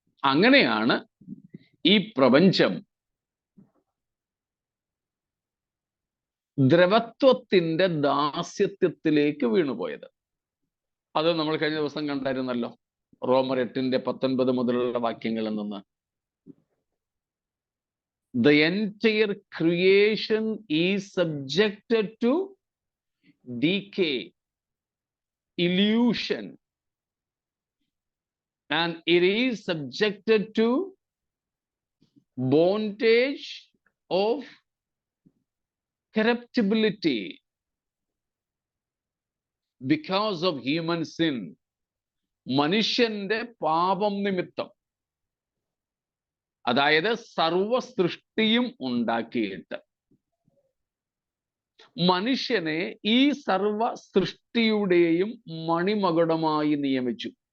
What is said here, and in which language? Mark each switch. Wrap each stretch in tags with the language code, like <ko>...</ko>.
<ml>അങ്ങനെയാണ് ഈ പ്രപഞ്ചം ദ്രവത്വത്തിന്റെ ദാസ്യത്വത്തിലേക്ക് വീണുപോയത്. അത് നമ്മൾ കഴിഞ്ഞ ദിവസം കണ്ടായിരുന്നല്ലോ, റോമർ 8:19 മുതലുള്ള വാക്യങ്ങളിൽ നിന്ന്.</ml> <en>The entire creation is subjected to decay, illusion, and it is subjected to bondage of corruptibility because of human sin.</en> <ml>മനുഷ്യന്റെ പാപം നിമിത്തം, അതായത് സർവ സൃഷ്ടിയും ഉണ്ടാക്കിയിട്ട് മനുഷ്യനെ ഈ സർവ സൃഷ്ടിയുടെയും മണിമകുടമായി നിയമിച്ചു.</ml>